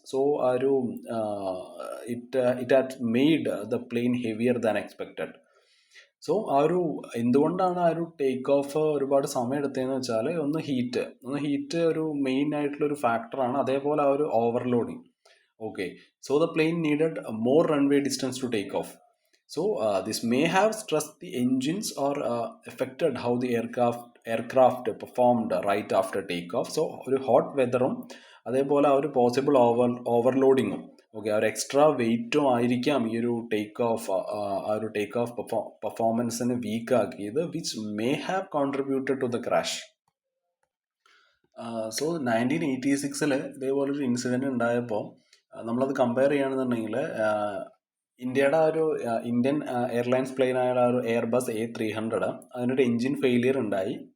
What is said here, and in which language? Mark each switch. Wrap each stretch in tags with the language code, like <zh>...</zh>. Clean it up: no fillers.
<en>So ആ ഒരു it had made the plane heavier than expected.</en> <ml>So ആ ഒരു എന്തുകൊണ്ടാണ് ആ ഒരു ടേക്ക് ഓഫ് ഒരുപാട് സമയം എടുത്തതെന്ന് വെച്ചാൽ ഒന്ന് ഹീറ്റ് ഒരു മെയിൻ ആയിട്ടുള്ള ഒരു ഫാക്ടറാണ്. അതേപോലെ ആ ഒരു overloading. Okay,</ml> <en>So the plane needed more runway distance to take off. So this may have stressed the engines or affected how the aircraft performed right after takeoff.</en> <ml>So ഒരു hot വെതറും അതേപോലെ ആ ഒരു പോസിബിൾ ഓവർലോഡിങ്ങും ഓക്കെ ആ ഒരു extra വെയിറ്റും ആയിരിക്കാം ഈ ഒരു ടേക്ക് ഓഫ് പെർഫോമൻസിനെ വീക്ക് ആക്കിയത്,</ml> <en>Which may have contributed to the crash.</en> <ml>So 1986 ഇതേപോലൊരു incident ഉണ്ടായപ്പോൾ നമ്മളത് കമ്പയർ ചെയ്യുകയാണെന്നുണ്ടെങ്കിൽ ഇന്ത്യയുടെ ആ ഒരു ഇന്ത്യൻ എയർലൈൻസ് പ്ലെയിൻ ആയ ആ ഒരു എയർബസ് A300 അതിനൊരു എൻജിൻ ഫെയിലിയർ ഉണ്ടായി.</ml>